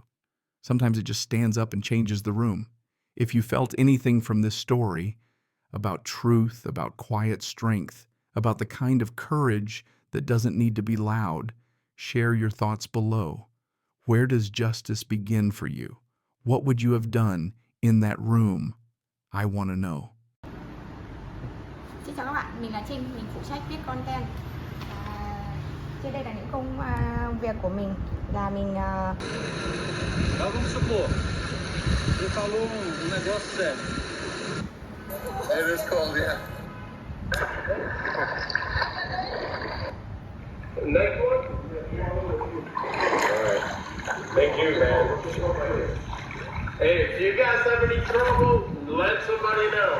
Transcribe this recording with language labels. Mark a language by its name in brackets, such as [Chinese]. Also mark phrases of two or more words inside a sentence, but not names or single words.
[English] Sometimes it just stands up and changes the room. If you felt anything from this story about truth, about quiet strength, about the kind of courage that doesn't need to be loud, share your thoughts below. Where does justice begin for you? What would you have done in that room? I want to know. [Vietnamese] Xin chào các bạn, mình là Trinh, mình phụ trách viết content. Trên đây là những công việc của mình là mình [Portuguese] Vamos supor, você falou negócio sério. [English] It is cold, yeah. Next one? Alright. Thank you, man. Hey, if you guys have any trouble, let somebody know.